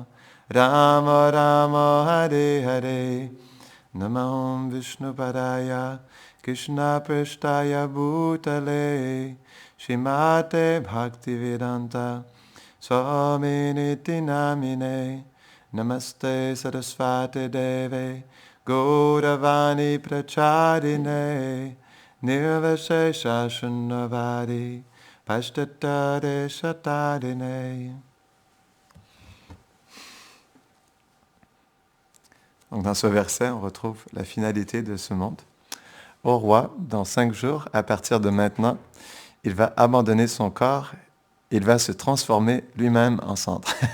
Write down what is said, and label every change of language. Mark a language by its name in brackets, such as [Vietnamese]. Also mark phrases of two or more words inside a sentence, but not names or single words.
[Sanskrit] Rama Hare Hare Namah Vishnu Padaya Krishna Prashtaya Bhutale Shrimate Bhaktivedanta Swaminiti Namine Namaste Saraswati Deve Gauravani Pracharine Nirvashesha Shunnavadi Pashtatare Shatarine. [French] Donc dans ce verset, on retrouve la finalité de ce monde. Ô roi, dans 5 jours, à partir de maintenant, il va abandonner son corps il va se transformer lui-même en cendre.